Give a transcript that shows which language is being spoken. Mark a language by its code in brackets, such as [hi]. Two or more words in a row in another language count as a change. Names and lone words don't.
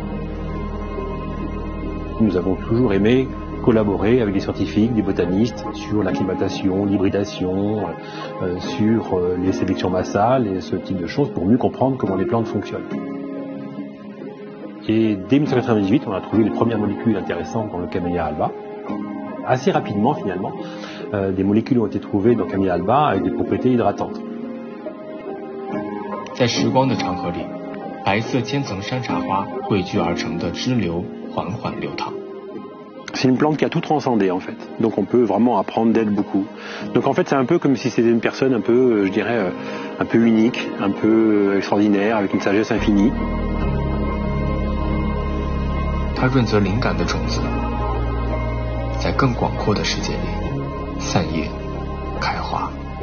[fr] Nous avons toujours aimé collaborer avec des scientifiques, des botanistes sur l'acclimatation, l'hybridation, sur les sélections massales et ce type de choses pour mieux comprendre comment les plantes fonctionnent. Et dès 1998, on a trouvé les premières molécules intéressantes dans le camélia alba. Assez rapidement finalement, des molécules ont été trouvées dans le camélia alba avec des propriétés hydratantes. [zh] 在时光的长河里，白色尖层山茶花汇聚而成的支流缓缓流淌。 [fr] C'est une plante qui a tout transcendé en fait, donc on peut vraiment apprendre d'elle beaucoup. Donc en fait c'est un peu comme si c'était une personne un peu, je dirais, un peu unique, un peu extraordinaire, avec une sagesse infinie. [zh] 它润泽灵感的种子，在更广阔的世界里散叶开花。